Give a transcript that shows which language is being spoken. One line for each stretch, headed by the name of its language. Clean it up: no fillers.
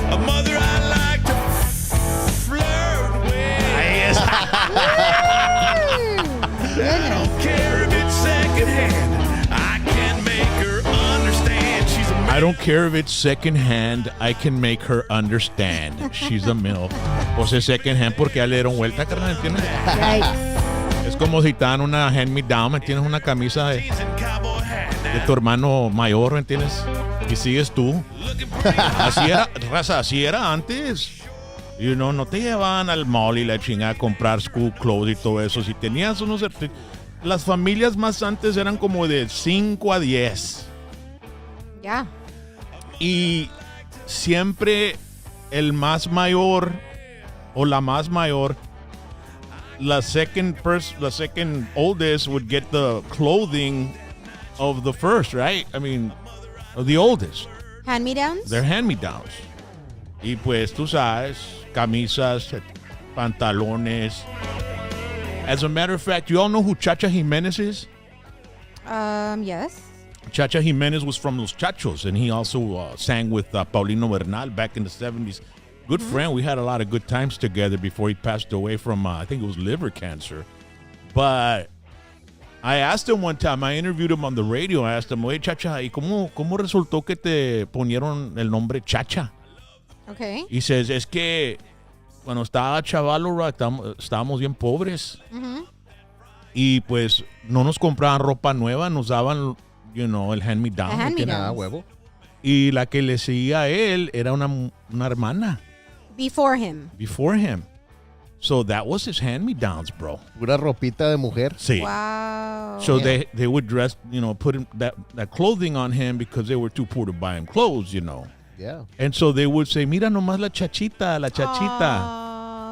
English: a mother I like to flirt with.
Spanish: Ahí es.
English: I don't care if it's secondhand. I can make her understand. She's a I don't care if it's secondhand. I can make her understand. She's a MILF.
Spanish: O sea, secondhand porque ya le dieron vuelta, carnal, ¿entiendes? Es como si te dan una hand-me-down, ¿me entiendes? Una camisa de
English: cowboy hat now.
Spanish: tu hermano mayor, ¿me entiendes? Y sigues tú.
English: Looking pretty
Spanish: Así era, raza, así era antes.
English: You know,
Spanish: no te llevaban al mall y la chingada a comprar school clothes y todo eso. Si tenías unos... Las familias más antes eran como de 5 a 10.
English: Yeah.
Spanish: Y siempre el más mayor o la más mayor, la
English: second oldest would get the clothing of the first, right? I mean, of the oldest. Hand-me-downs? They're hand-me-downs.
Spanish: Y pues tú sabes, camisas, pantalones.
English: As a matter of fact, you all know who Chacha Jimenez is? Yes. Chacha Jimenez was from Los Chachos, and he also sang with Paulino Bernal back in the 70s. Good friend. We had a lot of good times together before he passed away from, I think it was liver cancer. But I asked him one time, I interviewed him on the radio, I asked him,
Spanish: oye, Chacha, ¿y cómo resultó que te ponieron el nombre Chacha?
English: Okay.
Spanish: Y
English: says,
Spanish: es que cuando estaba chavalo, estábamos bien pobres. Y pues no nos compraban ropa nueva, nos daban,
English: you know,
Spanish: el hand-me-down.
English: The hand-me-downs.
Spanish: huevo. Y la que le seguía a él era una hermana.
English: Before him. Before him. So that was his hand-me-downs, bro.
Spanish: Pura ropita de mujer. Sí.
English: Wow. So they would dress, you know, put that clothing on him because they were too poor to buy him clothes, you know. Yeah. And so they would say,
Spanish: mira nomás la chachita, la chachita. Aw.